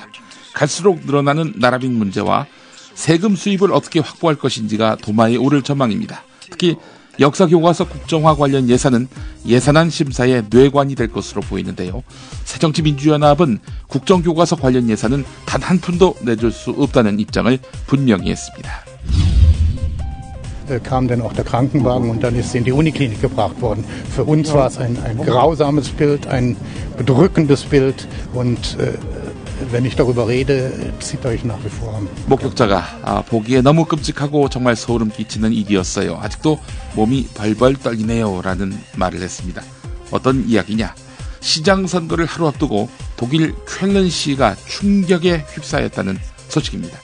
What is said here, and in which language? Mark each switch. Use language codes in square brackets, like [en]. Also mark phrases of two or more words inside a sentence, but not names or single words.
[ko] 갈수록 늘어나는 나라빚 문제와 세금 수입을 어떻게 확보할 것인지가 도마에 오를 전망입니다. 특히 역사교과서 국정화 관련 예산은 예산안 심사의 뇌관이 될 것으로 보이는데요. 새정치민주연합은 국정교과서 관련 예산은 단 한 푼도 내줄 수 없다는 입장을 분명히 했습니다. [de] Kam dann auch der Krankenwagen und dann ist sie in die Uniklinik gebracht worden. Für uns war es ein grausames Bild, ein bedrückendes Bild und wenn ich darüber rede, zieht euch nach wie vor. [ko] 목격자가 보기에 너무 끔찍하고 정말 소름 끼치는 일이었어요. 아직도 몸이 벌벌 떨리네요 라는 말을 했습니다. 어떤 이야기냐? 시장 선거를 하루 앞두고 독일 쾰른시가 충격에 휩싸였다는 소식입니다.